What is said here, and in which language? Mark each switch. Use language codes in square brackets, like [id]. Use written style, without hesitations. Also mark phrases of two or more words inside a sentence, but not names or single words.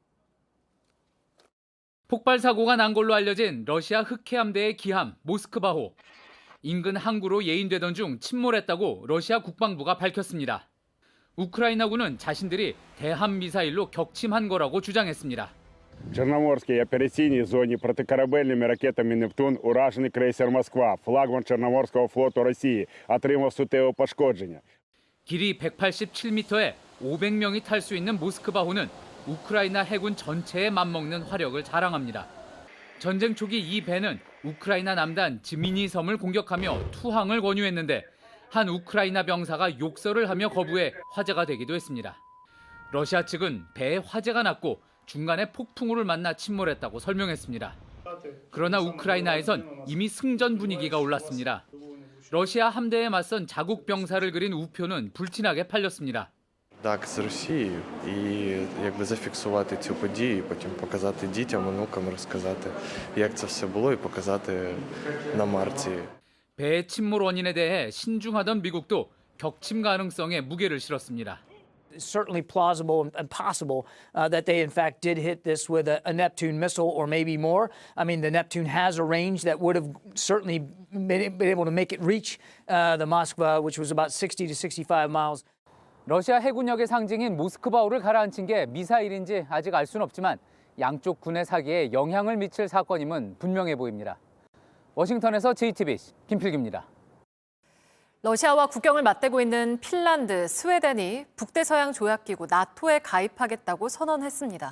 [ko] 폭발 사고가 난 걸로 알려진 러시아 흑해함대의 기함 모스크바호. 인근 항구로 예인되던 중 침몰했다고 러시아 국방부가 밝혔습니다. 우크라이나군은 자신들이 대함 미사일로 격침한 거라고 주장했습니다. [uk] В Чорноморській операційній зоні протикорабельними ракетами «Нептун» уражений крейсер «Москва», флагман Чорноморського флоту Росії, отримав суттєве пошкодження. [ko] 길이 187m에 500명이 탈 수 있는 모스크바호는 우크라이나 해군 전체에 맞먹는 화력을 자랑합니다. 전쟁 초기 이 배는 우크라이나 남단 지미니 섬을 공격하며 투항을 권유했는데 한 우크라이나 병사가 욕설을 하며 거부해 화제가 되기도 했습니다. 러시아 측은 배에 화재가 났고 중간에 폭풍우를 만나 침몰했다고 설명했습니다. 그러나 우크라이나에선 이미 승전 분위기가 올랐습니다. 러시아 함대에 맞선 자국 병사를 그린 우표는 불티나게 팔렸습니다. [uk] Так, з Росією і зафіксувати цю подію, потім показати дітям, онукам, розказати, як це все було і показати на марці. [ko] 배의 침몰 원인에 대해 신중하던 미국도 격침 가능성에 무게를 실었습니다. [en] It's certainly plausible and possible that they in fact did hit this with a Neptune missile or maybe more. I mean, the Neptune has a range that would have certainly been able to make it reach the Moskva, which was about 60 to 65 miles. [ko] 러시아 해군력의 상징인 모스크바호를 가라앉힌 게 미사일인지 아직 알 수는 없지만 양쪽 군의 사기에 영향을 미칠 사건임은 분명해 보입니다. 워싱턴에서 JTBC 김필기입니다. 러시아와 국경을 맞대고 있는 핀란드, 스웨덴이 북대서양 조약기구 나토에 가입하겠다고 선언했습니다.